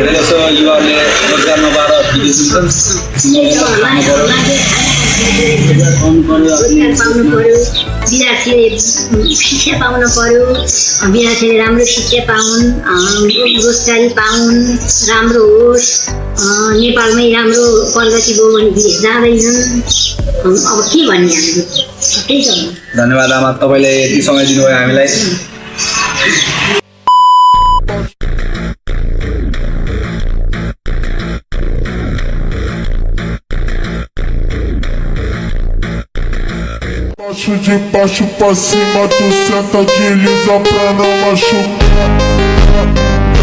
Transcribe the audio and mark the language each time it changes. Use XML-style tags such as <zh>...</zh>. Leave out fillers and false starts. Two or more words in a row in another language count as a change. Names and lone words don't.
<ne>पाउनु पर्यो विद्यार्थीले शिक्षा पाउनु पर्यो विद्यार्थीले राम्रो शिक्षा पाउन् रोजगारी पाउन् राम्रो होस् नेपालमै राम्रो प्रगति भयो भने विदेश जाँदैनन्। अब के भन्ने हामीले त्यही त। धन्यवाद आमा तपाईँले यति समय दिनुभयो हामीलाई।</ne> <pt>Baixo de baixo pra cima, tu senta, desliza pra não machucar.</pt>